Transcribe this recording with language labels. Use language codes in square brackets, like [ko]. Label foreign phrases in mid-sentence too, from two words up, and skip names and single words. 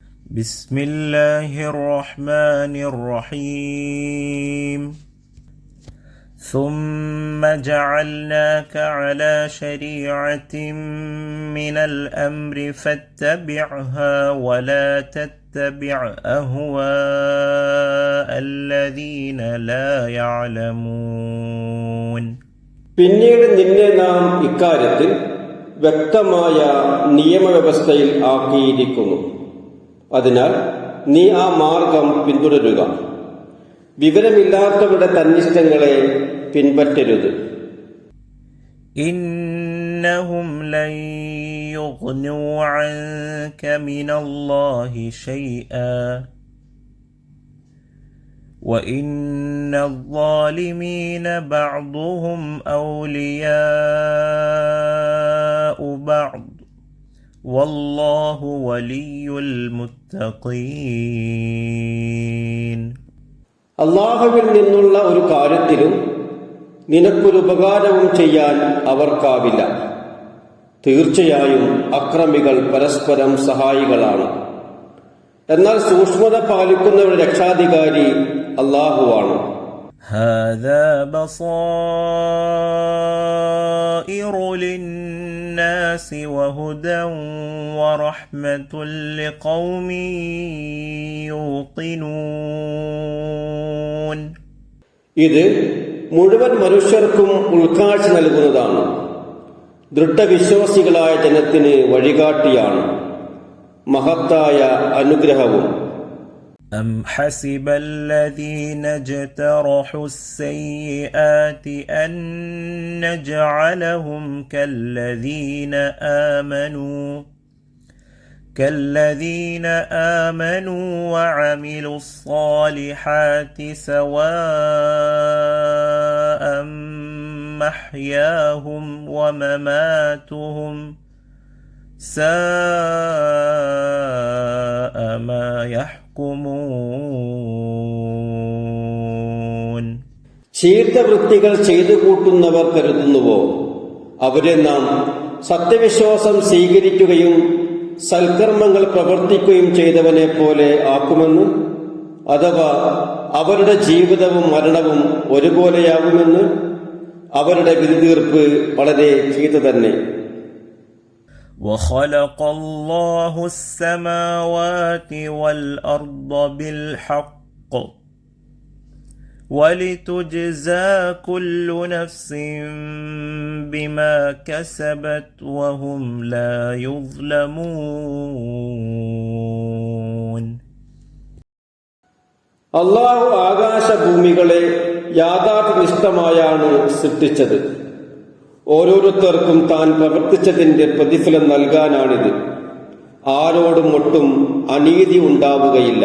[ar] بسم الله الرحمن الرحيم ثم جعلناك على شريعة من الأمر فاتبعها ولا تتبع أهواء الذين لا يعلمون. [ml] പിന്നീട് നിന്നെ നാം ഇക്കാര്യത്തിൽ വ്യക്തമായ നിയമവ്യവസ്ഥയിൽ ആക്കിയിരിക്കുന്നു. അതിനാൽ നീ ആ മാർഗം പിന്തുടരുക. വിവരമില്ലാത്തവരുടെ തന്നിഷ്ടങ്ങളെ പിൻപറ്റരുത്. [ar] إنهم لن يغنوا عنك من الله شيئا وَإِنَّ الظَّالِمِينَ بَعْضُهُمْ أَوْلِيَاءُ بَعْضٍ وَاللَّهُ وَلِيُّ الْمُتَّقِينَ. [ml] അല്ലാഹുവിൽ നിന്നുള്ള ഒരു കാര്യത്തിലും നിനക്കൊരു ഉപകാരവും ചെയ്യാൻ അവർക്കാവില്ല. തീർച്ചയായും അക്രമികൾ പരസ്പരം സഹായികളാണ്. എന്നാൽ സൂക്ഷ്മത പാലിക്കുന്നവരുടെ രക്ഷാധികാരി അല്ലാഹുവാണ്. [ar] هذا بصائر للناس وهدى ورحمة لقوم يوقنون. [ml] ഇത് മുഴുവൻ മനുഷ്യർക്കും ഉൾക്കാഴ്ച നൽകുന്നതാണ്. ദൃഢവിശ്വാസികളായ ജനത്തിന് വഴികാട്ടിയാണ്. മഹത്തായ അനുഗ്രഹവും. [ar] أم حسب الذين اجترحوا السيئات أن نجعلهم كالذين آمنوا وعملوا الصالحات سواء محياهم ومماتهم ساء ما يحكمون. [ml] ചീത്തവൃത്തികൾ ചെയ്തു കൂട്ടുന്നവർ കരുതുന്നുവോ അവരെ നാം സത്യവിശ്വാസം സ്വീകരിക്കുകയും സൽക്കർമ്മങ്ങൾ പ്രവർത്തിക്കുകയും ചെയ്തവനെ പോലെ ആക്കുമെന്ന്, അഥവാ അവരുടെ ജീവിതവും മരണവും ഒരുപോലെയാകുമെന്ന്? അവരുടെ വിധിതീർപ്പ് വളരെ ചീത്ത തന്നെ. [ar] وخلق الله السماوات والأرض بالحق ولتجزى كل نفس بما كسبت وهم لا يظلمون. [ml] അല്ലാഹു ആകാശഭൂമികളെ യാഥാർത്ഥനിഷ്ഠമായാണ് സൃഷ്ടിച്ചത്. ഓരോരുത്തർക്കും താൻ പ്രവർത്തിച്ചതിന്റെ പ്രതിഫലം നൽകാനാണിത്. ആരോടും ഒട്ടും അനീതി ഉണ്ടാവുകയില്ല.